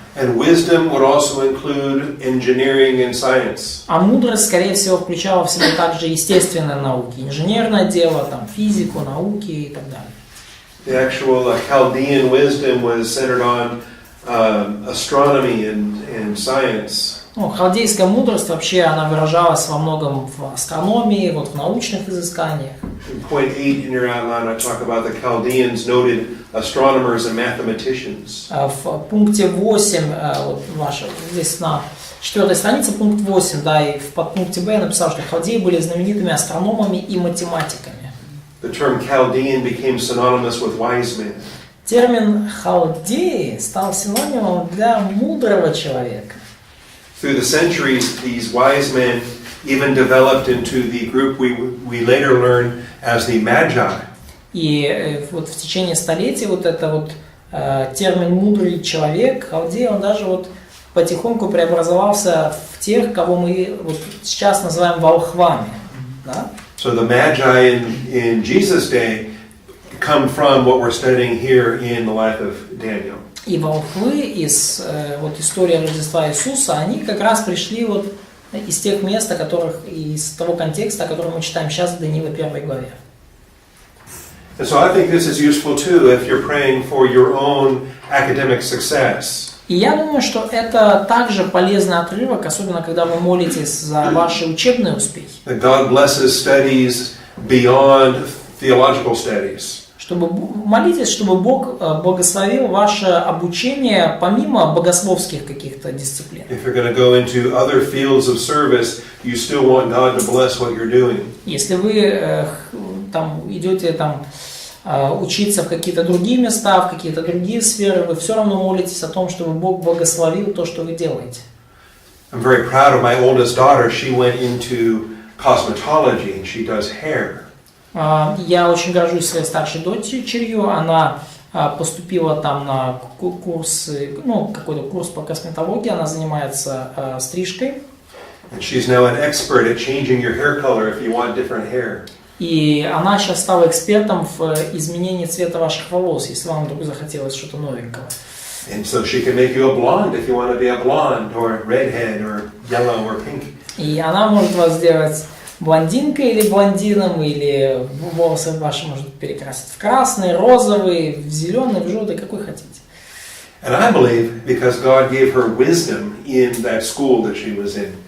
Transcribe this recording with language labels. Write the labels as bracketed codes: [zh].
[en] And wisdom would also include engineering and science. [ru] А мудрость, скорее всего, включала в себя также естественные науки, инженерное дело, там, физику, науки и так далее. [en] The actual Chaldean wisdom was centered on astronomy and science. [ru] Халдейская мудрость вообще она выражалась во многом в астрономии, вот в научных изысканиях. [en] In point 8 in your outline, I talk about the Chaldeans, noted astronomers and mathematicians. [ru] В пункте 8, вот здесь на 4 странице, пункт 8, да, и в подпункте Б я написал, что халдеи были знаменитыми астрономами и математиками. [en] The term Chaldean became synonymous with wise men. [ru] Термин халдеи стал синонимом для мудрого человека. [en] Through the centuries, these wise men even developed into the group we later learn as the Magi. [ru] И вот в течение столетий вот это вот термин «мудрый человек», халдей, он даже вот потихоньку преобразовался в тех, кого мы вот сейчас называем волхвами. Да? [en] So the Magi in Jesus' day come from what we're studying here in the life of Daniel. [ru] И волхвы из вот истории Рождества Иисуса, они как раз пришли вот из тех мест, из того контекста, который мы читаем сейчас в Даниила 1 главе. [en] And so I think this is useful too if you're praying for your own academic success. [ru] И я думаю, что это также полезный отрывок, особенно когда вы молитесь за ваши учебные успехи. [en] That God blesses studies beyond theological studies. [ru] Молитесь, чтобы Бог благословил ваше обучение помимо богословских каких-то дисциплин. [en] If you're going to go into other fields of service, you still want God to bless what you're doing. [ru] Если вы идете учиться в какие-то другие места, в какие-то другие сферы, вы все равно молитесь о том, чтобы Бог благословил то, что вы делаете. [en] I'm very proud of my oldest daughter. She went into cosmetology and she does hair. [ru] Я очень горжусь своей старшей дочерью. Она поступила там на курс, какой-то курс по косметологии. Она занимается стрижкой. [en] And she's now an expert at changing your hair color if you want different hair. [ru] И она сейчас стала экспертом в изменении цвета ваших волос, если вам вдруг захотелось что-то новенького. [en] And so she can make you a blonde if you want to be a blonde or redhead or yellow or pink. [ru] И она может вас сделать блондинкой или блондином, или волосы ваши может перекрасить в красный, розовый, в зеленый, в желтый, какой хотите. [en] And I believe because God gave her wisdom in that school that she was in.